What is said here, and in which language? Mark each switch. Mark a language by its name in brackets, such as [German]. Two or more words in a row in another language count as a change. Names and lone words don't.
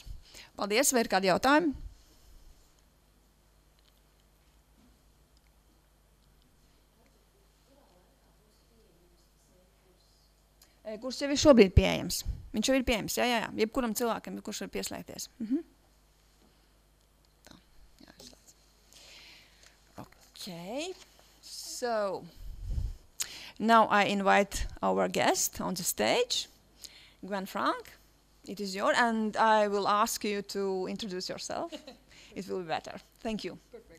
[Latvian] Paldies, vai ir kādi jautājumi? Kurs jau ir šobrīd pieejams. Viņš jau ir pieejams, jā. Jebkuram cilvēkam, kurš var pieslēgties. Tā, jā, izslēdz. [English] Okay, so now I invite our guest on the stage. Gwen Frank, it is yours, and I will ask you to introduce yourself. It will be better. Thank you. Perfect.